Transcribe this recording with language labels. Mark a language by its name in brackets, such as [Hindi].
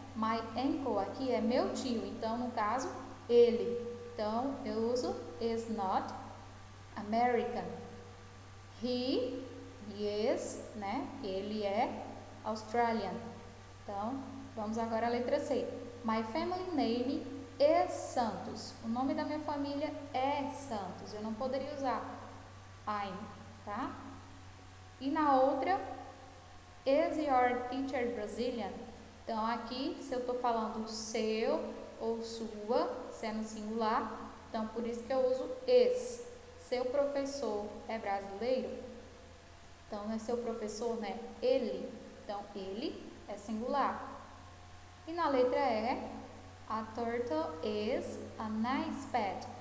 [English] My uncle [Portuguese] aqui é meu tio, então no caso, ele. Então eu uso [English] is not American. He is, [Portuguese] né? Ele é Australian. Então, vamos agora à letra C. [English] My family name is Santos. [Portuguese] O nome da minha família é Santos. Eu não poderia usar I'm, tá? E na outra, [English] is your teacher Brazilian? [Portuguese] Então, aqui, se eu estou falando seu ou sua, se é no singular, então por isso que eu uso is. Seu professor é brasileiro? Então, não é seu professor, né? Ele. Então, ele é singular. E na letra E, [English] a turtle is a nice pet.